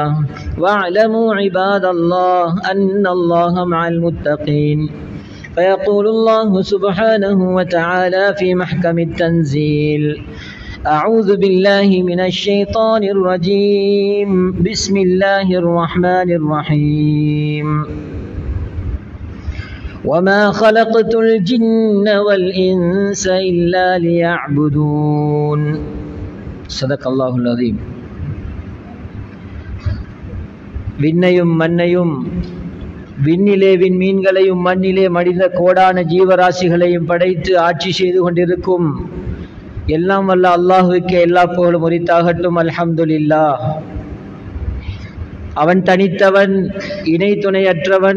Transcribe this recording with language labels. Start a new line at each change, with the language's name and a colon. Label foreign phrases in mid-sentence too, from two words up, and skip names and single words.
Arabic: واعلموا عباد الله أن الله مع المتقين فيقول الله سبحانه وتعالى في محكم التنزيل أعوذ بالله من الشيطان الرجيم بسم الله الرحمن الرحيم وما خلقت الجن والإنس إلا ليعبدون صدق الله العظيم.
Tamil: விண்ணையும் மண்ணையும் விண்ணிலே விண்மீன்களையும் மண்ணிலே மனித கோடான ஜீவராசிகளையும் படைத்து ஆட்சி செய்து கொண்டிருக்கும் எல்லாம் வல்ல அல்லாஹுவுக்கு எல்லா புகழும் உரித்தாகட்டும். அல்ஹம்துலில்லாஹ். அவன் தனித்தவன், இணை துணையற்றவன்.